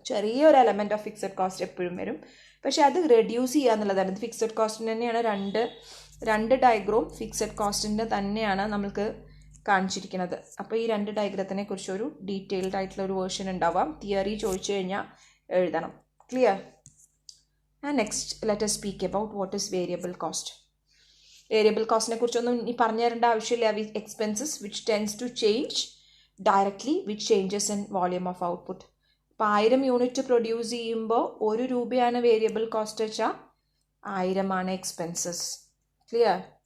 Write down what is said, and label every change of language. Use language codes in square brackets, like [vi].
[ml] ചെറിയൊരു element of fixed cost എപ്പോഴും വരും. പക്ഷേ അത് റെഡ്യൂസ് ചെയ്യുക എന്നുള്ളതാണ്. ഫിക്സഡ് കോസ്റ്റിന് തന്നെയാണ് രണ്ട് ഡയഗ്രാം ഫിക്സഡ് കോസ്റ്റിൻ്റെ തന്നെയാണ് നമ്മൾക്ക് കാണിച്ചിരിക്കുന്നത്. അപ്പോൾ ഈ 2 ഡയഗ്രത്തിനെ കുറിച്ചൊരു ഡീറ്റെയിൽഡ് ആയിട്ടുള്ള ഒരു വേർഷൻ ഉണ്ടാവാം. തിയറി ചോദിച്ചു കഴിഞ്ഞാൽ എഴുതണം. Clear? [en] And next let us speak about what is variable cost. [ml] Variable കോസ്റ്റിനെ കുറിച്ചൊന്നും ഇനി പറഞ്ഞു തരേണ്ട ആവശ്യമില്ല. [en] Expenses which tends to change directly which changes in volume of output. [ml] അപ്പോൾ 1000 യൂണിറ്റ് പ്രൊഡ്യൂസ് ചെയ്യുമ്പോൾ 1 രൂപയാണ് വേരിയബിൾ കോസ്റ്റ് വെച്ചാൽ 1000 ആണ് എക്സ്പെൻസസ്. ക്ലിയർ?